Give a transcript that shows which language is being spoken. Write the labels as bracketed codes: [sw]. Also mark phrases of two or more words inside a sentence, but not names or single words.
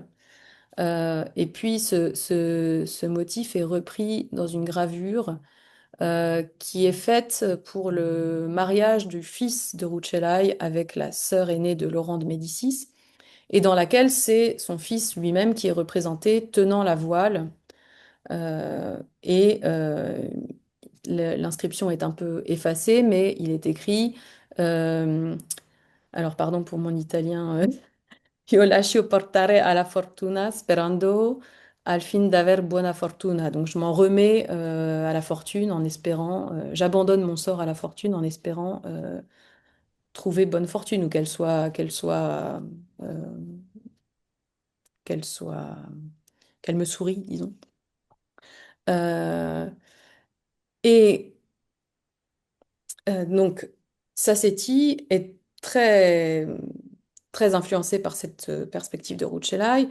[fr] Et puis, ce motif est repris dans une gravure qui est faite pour le mariage du fils de Rucellai avec la sœur aînée de Laurent de Médicis, et dans laquelle c'est son fils lui-même qui est représenté tenant la voile. Et l'inscription est un peu effacée, mais il est écrit, euh, alors pardon pour mon italien, [it] Io lascio portare alla fortuna sperando al fin d'aver buona fortuna. [fr] Donc je m'en remets à la fortune en espérant, j'abandonne mon sort à la fortune en espérant trouver bonne fortune ou euh, qu'elle soit, qu'elle me sourie, disons. Euh, et donc, Sassetti est très influencé par cette perspective de Rucellai.